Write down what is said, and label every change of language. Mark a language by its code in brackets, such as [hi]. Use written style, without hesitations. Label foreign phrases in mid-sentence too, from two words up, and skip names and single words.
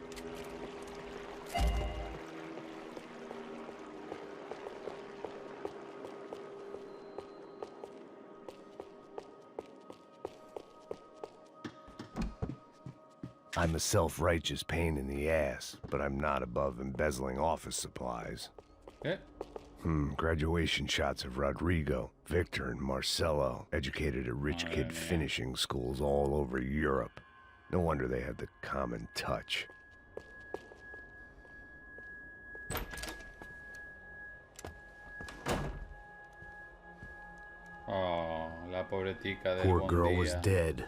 [en] I'm a self-righteous pain in the ass, but I'm not above embezzling office supplies. Yeah. Graduation shots of Rodrigo, Victor, and Marcelo, educated at rich kid finishing schools all over Europe. No wonder they had the common touch. [es] Oh, la pobretica del [en] Poor [es] Bon [en] girl [es] Dia. [en] was dead.